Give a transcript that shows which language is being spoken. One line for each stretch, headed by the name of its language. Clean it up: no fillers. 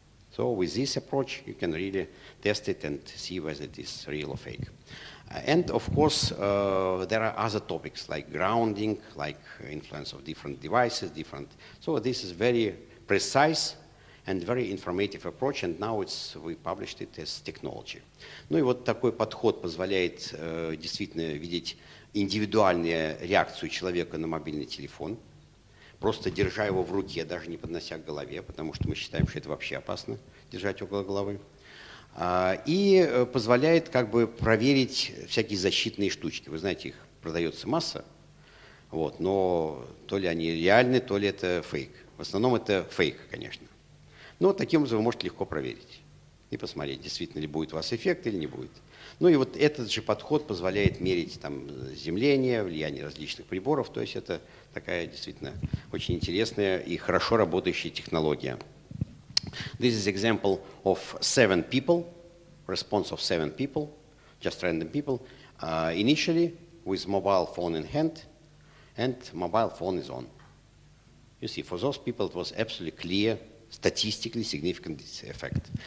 English: So with this approach, you can really test it and see whether it is real or fake. And of course, there are other topics like grounding, like influence of different devices, So this is very precise and very informative approach, and now we published it as technology.
Russian: Ну и вот такой подход позволяет действительно видеть индивидуальную реакцию человека на мобильный телефон, просто держа его в руке, даже не поднося к голове, потому что мы считаем, что это вообще опасно держать около головы. И позволяет как бы проверить всякие защитные штучки. Вы знаете, их продается масса, вот, но то ли они реальны, то ли это фейк. В основном это фейк, конечно. Но таким образом вы можете легко проверить и посмотреть, действительно ли будет у вас эффект или не будет. Ну и вот этот же подход позволяет мерить там заземление, влияние различных приборов. То есть это такая действительно очень интересная и хорошо работающая технология.
English: This is example of 7 people, response of 7 people, just random people, initially with mobile phone in hand, and mobile phone is on. You see, for those people it was absolutely clear, statistically significant effect.